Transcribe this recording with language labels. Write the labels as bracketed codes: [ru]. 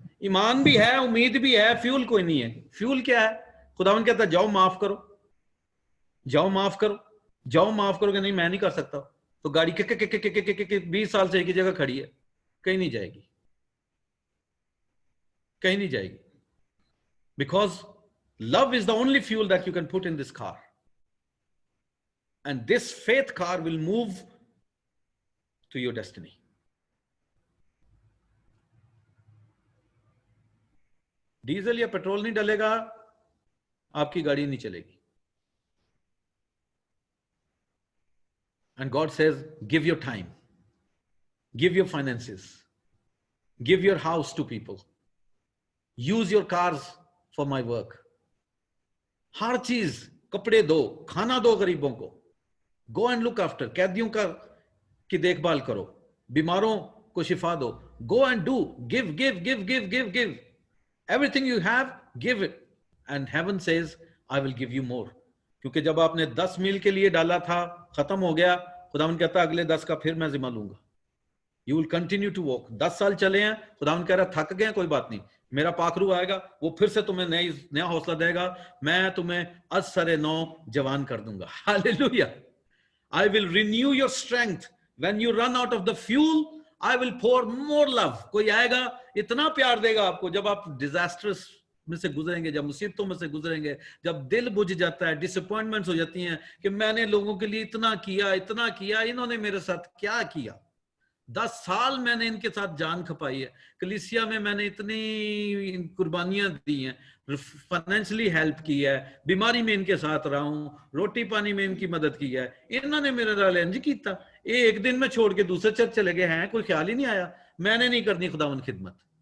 [hi] ईमान भी है, उम्मीद भी है, फ्यूल कोई नहीं है। फ्यूल क्या है? खुदावन कहता है जाओ माफ करो, जाओ माफ करो, जाओ माफ करोगे नहीं मैं नहीं कर सकता, तो गाड़ी के 20 साल से एक ही जगह खड़ी है, कहीं नहीं जाएगी, कहीं नहीं जाएगी। [en] Because love is the only fuel that you can put in this car, and this faith car will move to your destiny. [hi] Diesel या पेट्रोल नहीं डलेगा, आपकी गाड़ी नहीं चलेगी। [en] And God says, give your time, give your finances, give your house to people, use your cars for my work. [hi] हर चीज, कपड़े दो, खाना दो गरीबों को, [en] go and look after, [hi] कैदियों की देखभाल करो, बीमारों को शिफा दो, [en] go and do, give. Everything you have, give it. And heaven says, I will give you more. [hi] क्योंकि जब आपने 10 मील के लिए डाला था, खत्म हो गया, खुदावन कहता है अगले 10 का फिर मैं जिम्मा लूंगा। [en] You will continue to walk. [hi] 10 साल चले हैं, खुदावन कह रहा थक गए, कोई बात नहीं, मेरा पाखरू आएगा, वो फिर से तुम्हें नया हौसला देगा, मैं तुम्हें असरे नौ जवान कर दूंगा। Hallelujah. [en] I will renew your strength. When you run out of the fuel, I will pour more love. [hi] कोई आएगा, इतना प्यार देगा आपको, जब आप डिजास्टर्स में से गुजरेंगे, जब मुसीबतों में से गुजरेंगे, जब दिल बुझ जाता है, डिसअपॉइंटमेंट्स हो जाती हैं कि मैंने लोगों के लिए इतना किया, इन्होंने मेरे साथ क्या किया। 10 साल मैंने इनके साथ जान खपाई है, कलीसिया में मैंने इतनी कुर्बानियां दी हैं, [en] financially help [hi] की है, बीमारी में इनके साथ रहा हूं, रोटी पानी में इनकी मदद की है, इन्होंने [pa] मेरे नाल इंज कीता, [hi] ये एक दिन में छोड़ के दूसरे चर्च चले गए हैं, कोई ख्याल ही नहीं आया मैंने नहीं करनी खुदावन खिदमत।